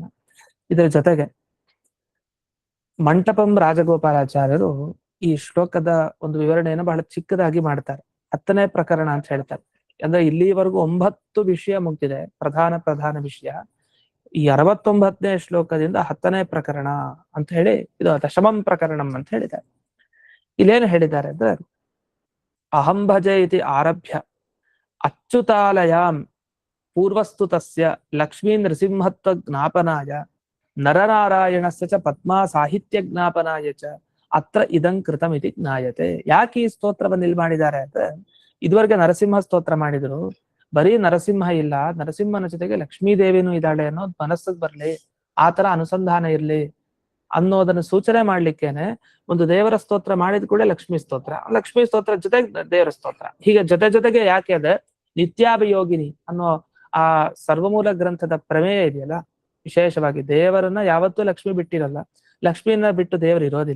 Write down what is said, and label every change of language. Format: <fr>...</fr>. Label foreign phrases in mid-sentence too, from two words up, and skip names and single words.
<kn>ಇದರ ಜೊತೆಗೆ ಮಂಟಪಂ ರಾಜಗೋಪಾಲಾಚಾರ್ಯರು ಈ ಶ್ಲೋಕದ ಒಂದು ವಿವರಣೆಯನ್ನು ಬಹಳ ಚಿಕ್ಕದಾಗಿ ಮಾಡ್ತಾರೆ. 10ನೇ ಪ್ರಕರಣ ಅಂತ ಹೇಳ್ತಾರೆ. ಅಂದ್ರೆ ಇಲ್ಲಿವರೆಗೂ 9 ವಿಷಯ ಮುಗ್ದಿದೆ, ಪ್ರಧಾನ ವಿಷಯ. ಈ 69ನೇ ಶ್ಲೋಕದಿಂದ 10ನೇ ಪ್ರಕರಣ ಅಂತ ಹೇಳಿ ಇದು</kn> <sa>ದಶಮಂ ಪ್ರಕರಣಂ</sa> <kn>ಅಂತ ಹೇಳಿದ್ದಾರೆ. ಇಲ್ಲೇನು ಹೇಳಿದ್ದಾರೆ ಅಂದ್ರೆ,</kn> <sa>ಅಹಂ ಭಜೆ ಇತಿ ಆರಭ್ಯ ಅಚ್ಯುತಾಲಯಾಂ ಪೂರ್ವಸ್ತು ತಸ್ಯ ಲಕ್ಷ್ಮೀ ನೃಸಿಂಹತ್ವ ಜ್ಞಾಪನಾಯ ನರನಾರಾಯಣಸ್ಯ ಚ ಪದ್ಮಾ ಸಾಹಿತ್ಯ ಜ್ಞಾಪನಾಯ ಚ ಅತ್ರ ಇದಂ ಕೃತಂ ಇತಿ ಜ್ಞಾಯತೆ.</sa> <kn>ಯಾಕೆ ಈ ಸ್ತೋತ್ರವನ್ನು ಇಲ್ಲಿ ಮಾಡಿದ್ದಾರೆ ಅಂದ್ರೆ, ಇದುವರೆಗೆ ನರಸಿಂಹ ಸ್ತೋತ್ರ ಮಾಡಿದ್ರು, ಬರೀ ನರಸಿಂಹ ಇಲ್ಲ, ನರಸಿಂಹನ ಜೊತೆಗೆ ಲಕ್ಷ್ಮೀ ದೇವಿನೂ ಇದ್ದಾಳೆ ಅನ್ನೋದು ಮನಸ್ಸಿಗೆ ಬರ್ಲಿ, ಆ ತರ ಅನುಸಂಧಾನ ಇರ್ಲಿ ಅನ್ನೋದನ್ನು ಸೂಚನೆ ಮಾಡ್ಲಿಕ್ಕೇನೆ ಒಂದು ದೇವರ ಸ್ತೋತ್ರ ಮಾಡಿದ ಕೂಡ ಲಕ್ಷ್ಮೀ ಸ್ತೋತ್ರ ಜೊತೆಗೆ ದೇವರ ಸ್ತೋತ್ರ, ಹೀಗೆ ಜೊತೆಗೆ ಯಾಕೆ ಅದ ನಿತ್ಯಾಭಿಯೋಗಿನಿ ಅನ್ನೋ ಆ ಸರ್ವಮೂಲ ಗ್ರಂಥದ ಪ್ರಮೇಯ ಇದೆಯಲ್ಲ, ವಿಶೇಷವಾಗಿ ದೇವರನ್ನ ಯಾವತ್ತೂ ಲಕ್ಷ್ಮಿ ಬಿಟ್ಟಿರಲ್ಲ, ಲಕ್ಷ್ಮಿಯನ್ನ ಬಿಟ್ಟು ದೇವರು ಇರೋದಿಲ್ಲ.</kn>